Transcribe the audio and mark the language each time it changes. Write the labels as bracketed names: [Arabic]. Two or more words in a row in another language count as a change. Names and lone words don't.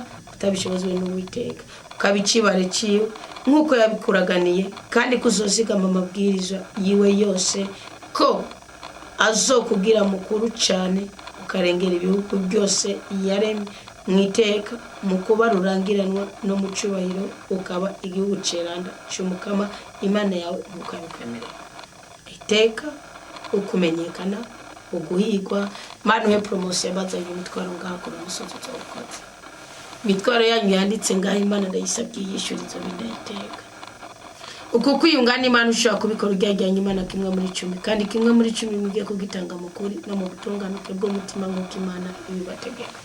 [Rundi] kutabishobozwe n'Uwiteka ukabicibare ciwe nkuko yabikuraganiye, kandi kuzozigama amabwirizo yiwe yose ko azokugira mukuru cyane ukarengera ibihugu byose yaremye mwiteka mu kuba rurangiranwa no mu cyubahiro ukaba igihugu ceranda cy'umukama Imana yawe mukabikamera iteka ukumenyekana uguhigwa. Mana we promotion bazanye imitwaro ngaho ku musozi cy'abakozi. Imitwaro yanyu yanditse ngaho Imana ndayisabye yishurizo bindayiteka. Uko kwiyungana Imana ushaka kubikora ujyajyanye Imana kimwe muri 10 kandi kimwe muri 10 mugiye kugitanga mukuri no mu butunganuke bw'umutima nk'uko Imana ibibategeka.